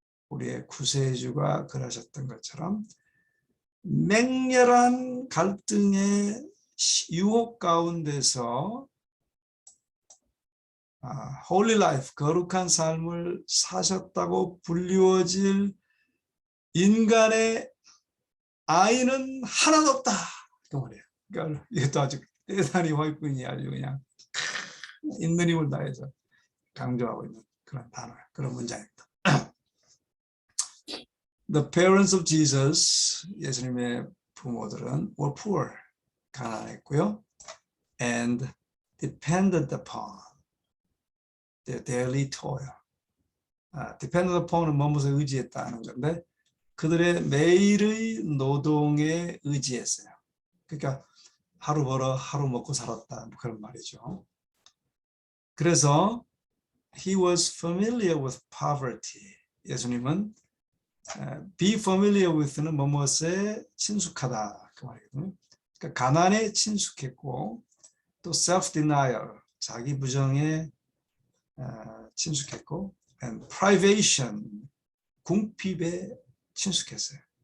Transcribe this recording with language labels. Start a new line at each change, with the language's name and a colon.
Korean: 우리의 구세주가 그러셨던 것처럼 맹렬한 갈등의 유혹 가운데서 holy life, 거룩한 삶을 사셨다고 불리워질 인간의 아이는 하나도 없다. 그 말이에요. 그러니까 이것도 아주 대단히 화이트군이 아주 그냥 있는 힘을 다해서 강조하고 있는 그런 단어, 그런 문장입니다.
English: The parents of Jesus,
Korean: 예수님의 부모들은
English: were poor,
Korean: 가난했고요.
English: And depended upon their daily toil.
Korean: depended upon은 뭐뭐에 의지했다는 건데 그들의 매일의 노동에 의지했어요. 그러니까 하루 벌어 하루 먹고 살았다 그런 말이죠. 그래서
English: he was familiar with poverty.
Korean: 예수님은 be familiar with는 뭐뭐에 친숙하다 그 말이거든요. 그러니까 가난에 친숙했고 또 self-denial 자기 부정에 친숙했고
English: and privation
Korean: 궁핍에 친숙했어요.